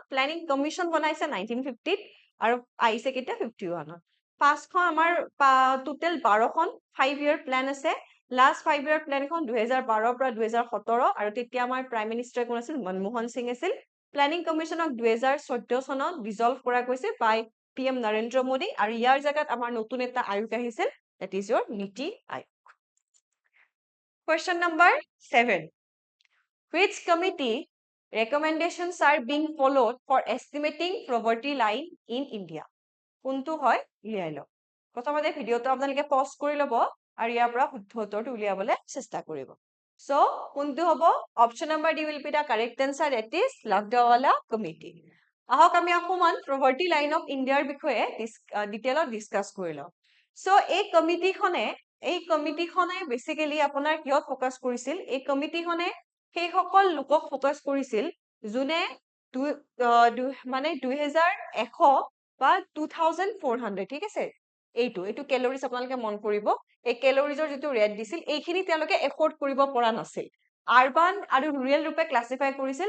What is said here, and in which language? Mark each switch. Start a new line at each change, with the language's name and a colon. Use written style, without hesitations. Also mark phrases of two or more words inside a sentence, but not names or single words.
English: planning commission
Assamese: বনাইছে 1950 আৰু আহিছে কেতিয়া 51 ত পাঁচখন আমাৰ টোটেল 12খন 5-year প্ল্যান আছে লাষ্ট 5-year প্ল্যানখন 2012 পৰা 2017 আৰু তেতিয়া আমাৰ
English: prime minister
Assamese: কোন আছিল মনমোহন সিং আছিল প্ল্যানিং কমিশনক 2014 চনত ডিজলভ কৰা গৈছে
English: by PM
Assamese: নৰেন্দ্ৰ মোদী আৰু ইয়াৰ জায়গাত আমাৰ নতুন এটা আয়োগ আহিছিল
English: that is your নীতি আয়োগ question number 7 which committee recommendations are being followed for estimating poverty line in India
Assamese: কোনটো হয় উলিয়াই লওক প্ৰথমতে ভিডিওটো আপোনালোকে পজ কৰি ল'ব আৰু ইয়াৰ পৰা শুদ্ধ উত্তৰটো উলিয়াবলৈ চেষ্টা কৰিব সো কোনটো হ'ব
English: option number D will be the correct answer that is
Assamese: লাকডাৱালা কমিটি আহক আমি অকমান
English: poverty line of
Assamese: ইণ্ডিয়াৰ বিষয়ে ডিটেইলত ডিসকাস কৰি লওঁ সো এই কমিটিখনে বেসিক্যালি আপোনাৰ কিহত ফোকাস কৰিছিল এই কমিটিখনে সেই সকল লোকক ফোকাস কৰিছিল যোনে মানে 2100 বা 2400 ঠিক আছে এইটো ক্যালোৰিজ আপোনালোকে মন কৰিব এই ক্যালোৰিজৰ যেটো ৰেট দিছিল এইখিনি তেওঁলোকে এফৰ্ড কৰিব পৰা নাছিল আৰবান আৰু ৰুৰেল ৰূপে ক্লাসিফাই কৰিছিল